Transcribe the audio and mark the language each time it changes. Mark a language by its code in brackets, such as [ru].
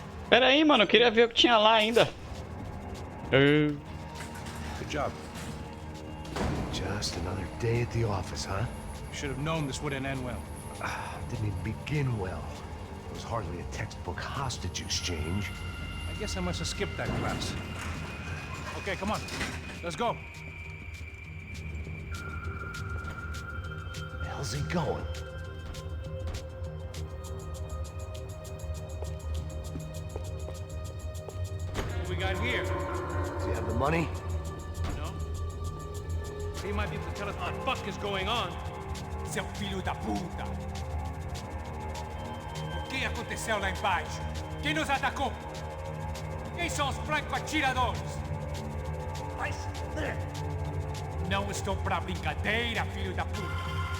[pt] Pera aí, mano. Eu queria ver o que tinha lá ainda. [en] Good job. Just another day at the office, huh? Should have known this wouldn't end well. Didn't even begin well. It was hardly a textbook hostage exchange. I guess I must have skipped that class. Okay, come on. Let's go. The hell's he going? What we got here? Does he have the money? No? He might be able to tell us what the fuck is going on. [pt] Seu filho da puta! O que aconteceu lá embaixo? Quem nos atacou? Quem são os franco-atiradores? Vai se fuder! Não estou pra brincadeira, filho da puta!